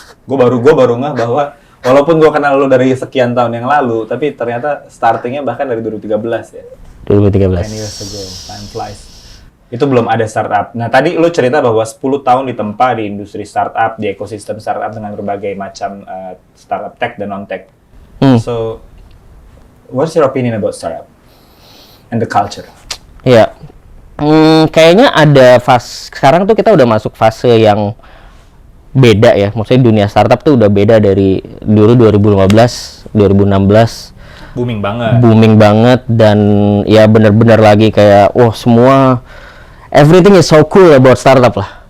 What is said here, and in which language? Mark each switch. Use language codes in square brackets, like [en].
[id] Gue baru ngeh bahwa walaupun gue kenal lo dari sekian tahun yang lalu, tapi ternyata startingnya bahkan dari 2013 ya. 2013. [en] 10 years ago, time flies. [id] Itu belum ada startup. Nah tadi lo cerita bahwa 10 tahun ditempa di industri startup, di ekosistem startup dengan berbagai macam startup tech dan non-tech. [en] So, what's your opinion about startup and the culture? [id] Ya. Kayaknya ada sekarang tuh kita udah masuk fase yang beda ya. Maksudnya dunia startup tuh udah beda dari dulu 2015, 2016. Booming banget dan ya bener-bener lagi kayak semua [en] everything is so cool about startup [id] lah.